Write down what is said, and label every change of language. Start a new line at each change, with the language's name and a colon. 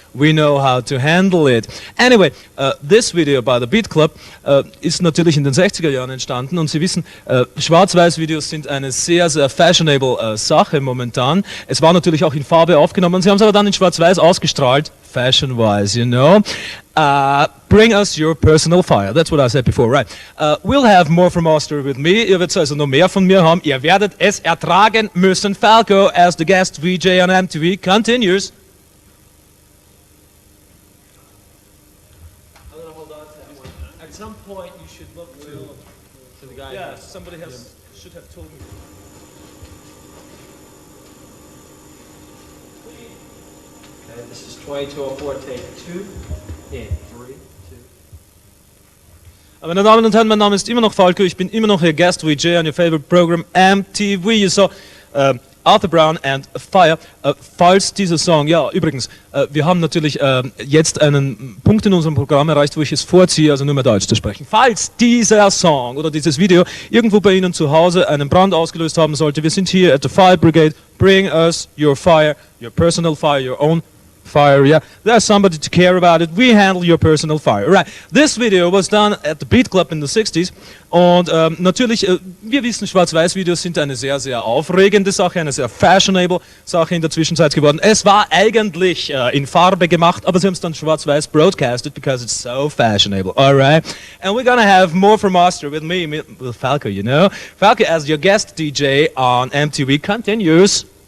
English: We know how to handle it. Anyway, this video by the Beat Club
German: ist natürlich in den 60er Jahren entstanden und Sie wissen, Schwarz-Weiß-Videos sind eine sehr, sehr fashionable Sache momentan. Es war natürlich auch in Farbe aufgenommen, Sie haben es aber dann in Schwarz-Weiß ausgestrahlt.
English: Fashion-wise, you know. Bring us your personal fire. That's what I said before, right? We'll have more from Austria with me.
German: Ihr werdet also noch mehr von mir haben. Ihr werdet es ertragen müssen.
English: Falco as the guest VJ on MTV continues. I'm going to hold on to that one. At some point, you should look to the guy. Yeah, somebody should have told me. Okay, this is 2204, take 2. And 3, 2.
German: Meine Damen und Herren, mein Name ist immer noch Falco. Ich bin immer noch Ihr Guest VJ
English: on your favorite program MTV. You saw Arthur Brown and Fire.
German: Falls dieser Song, ja übrigens, wir haben natürlich jetzt einen Punkt in unserem Programm erreicht, wo ich es vorziehe, also nur mehr Deutsch zu sprechen. Falls dieser Song oder dieses Video irgendwo bei Ihnen zu Hause einen Brand ausgelöst haben sollte, wir sind hier
English: at the Fire Brigade. Bring us your fire, your personal fire, your own fire, yeah. There's somebody to care about it. We handle your personal fire. Right. This video was done at the Beat Club in the 60s.
German: Und natürlich, wir wissen, Schwarz-Weiß-Videos sind eine sehr, sehr aufregende Sache, eine sehr fashionable Sache in der Zwischenzeit geworden. Es war eigentlich in Farbe gemacht, aber sie haben es dann Schwarz-Weiß
English: broadcasted because it's so fashionable. Alright. And we're gonna have more from Austria with me, with Falco, you know. Falco as your guest DJ on MTV continues.